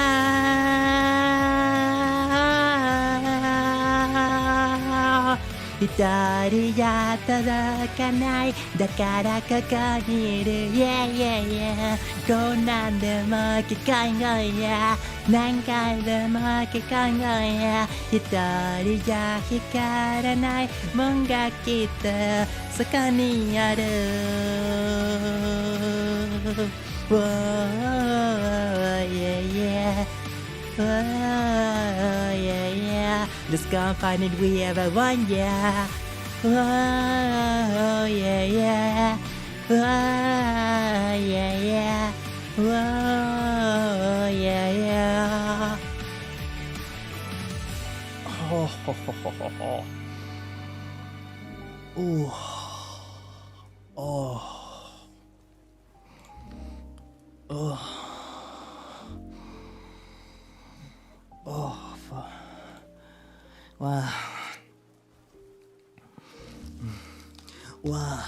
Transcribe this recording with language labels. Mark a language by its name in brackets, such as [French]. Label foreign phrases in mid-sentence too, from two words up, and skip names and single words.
[Japanese] 一人じゃ届かないだからここにいる [English] Yeah yeah yeah [Japanese] こんなんでも聞かんよや何回でも聞かんよや一人じゃ光らないもんがきっとそこにある [English] Whoa, yeah yeah Oh yeah yeah Let's go and find it we ever want yeah Oh yeah yeah Oh yeah yeah Oh yeah yeah Oh ho ho ho ho ho Wow. Wow.